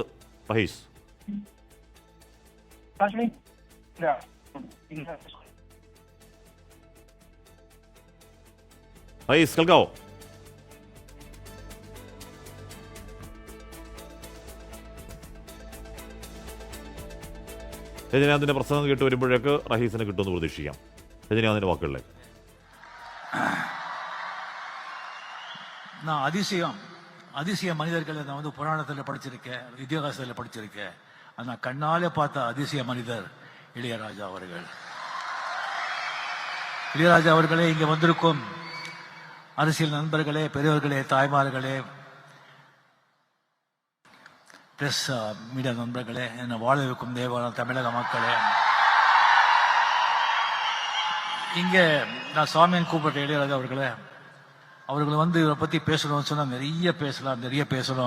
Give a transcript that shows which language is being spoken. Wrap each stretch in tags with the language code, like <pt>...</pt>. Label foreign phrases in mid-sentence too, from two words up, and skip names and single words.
<ml>റഹീസ്, കേൾക്കാവോ? രജനീകാന്തിന്റെ പ്രസംഗം കേട്ട് വരുമ്പോഴേക്ക് റഹീസിന് കിട്ടുമെന്ന് പ്രതീക്ഷിക്കാം. രജനീകാന്തിന്റെ വാക്കുകളിലേക്ക്.</ml> <ta>நான் அதிசய மனிதர்களை நான் வந்து புராணத்தில் படிச்சிருக்கேன், இதிகாசத்தில் படிச்சிருக்கேன். ஆனால் கண்ணாலே பார்த்த அதிசய மனிதர் இளையராஜா அவர்கள். இளையராஜா அவர்களே, இங்கே வந்திருக்கும் அரசியல் நண்பர்களே, பெரியவர்களே, தாய்மார்களே,</ta> <en>press media</en> <ta>நண்பர்களே, என்னை வாழ வைக்கும் தேவான தமிழக மக்களே, இங்கே நான் சாமியன் கூப்பிட்ட இளையராஜா அவர்களை வந்து இவரை பற்றி பேசணும்னு சொன்னால் நிறைய பேசலாம்.</ta>